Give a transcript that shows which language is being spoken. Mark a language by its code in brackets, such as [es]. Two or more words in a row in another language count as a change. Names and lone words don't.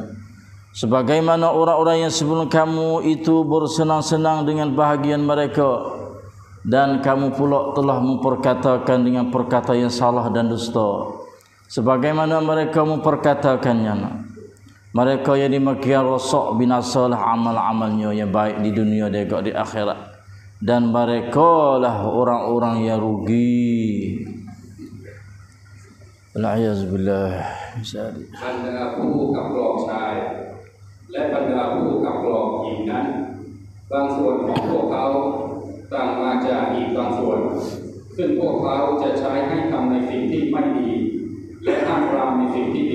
[ms] Sebagaimana orang-orang yang sebelum kamu itu bersenang-senang dengan bahagian mereka, dan kamu pula telah memperkatakan dengan perkataan yang salah dan dusta sebagaimana mereka memperkatakannya. Mereka yang demikian rosak binasalah amal-amalnya yang baik di dunia dan juga di akhirat. Dan mereka lah orang-orang yang rugi. [ar] Al-'iyazubillah. [th] บรรดาผู้กับกรอกชายและบรรดาผู้กับกรอกหญิงนั้นบางส่วนของพวกเขาต่างมาจากอีกบางส่วนซึ่งพวกเขาจะใช้ให้ทำในสิ่งที่ไม่ดีและห้ามปรามในสิ่งที่